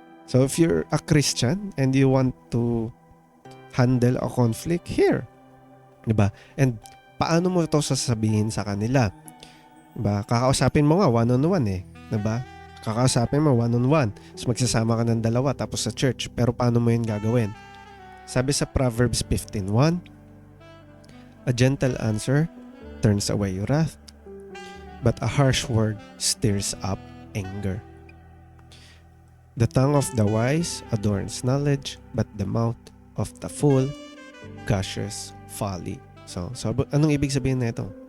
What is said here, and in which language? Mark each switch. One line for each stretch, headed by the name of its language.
English: So if you're a Christian and you want to handle a conflict here,
Filipino: 'di ba? And paano mo ito sasabihin sa kanila? 'Di ba? Kakausapin mo nga one-on-one 'di ba? Kakausapin mo one-on-one. So magsasama ka ng dalawa tapos sa church. Pero paano mo 'yun gagawin? Sabi sa
English: Proverbs 15:1, a gentle answer turns away wrath, but a harsh word stirs up anger. The tongue of the wise adorns knowledge, but the mouth of the fool gushes folly.
Filipino: So anong ibig sabihin na ito?